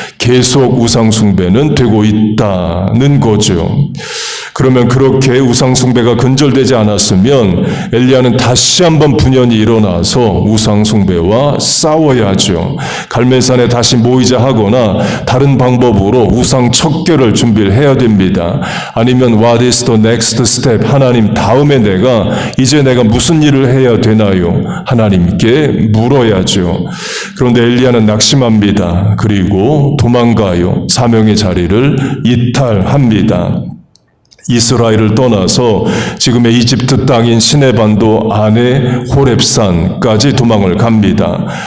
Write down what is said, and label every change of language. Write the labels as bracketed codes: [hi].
[ko] 계속 우상 숭배는 되고 있다는 거죠. 그러면 그렇게 우상 숭배가 근절되지 않았으면 엘리야는 다시 한번 분연히 일어나서 우상 숭배와 싸워야죠. 갈멜산에 다시 모이자 하거나 다른 방법으로 우상 척결을 준비를 해야 됩니다. 아니면 [en] What is the next step? [ko] 하나님, 다음에 이제 내가 무슨 일을 해야 되나요? 하나님께 물어야죠. 그런데 엘리야는 낙심합니다. 그리고 도망가요. 사명의 자리를 이탈합니다. 이스라엘을 떠나서 지금의 이집트 땅인 시내반도 안에 호렙산까지 도망을 갑니다.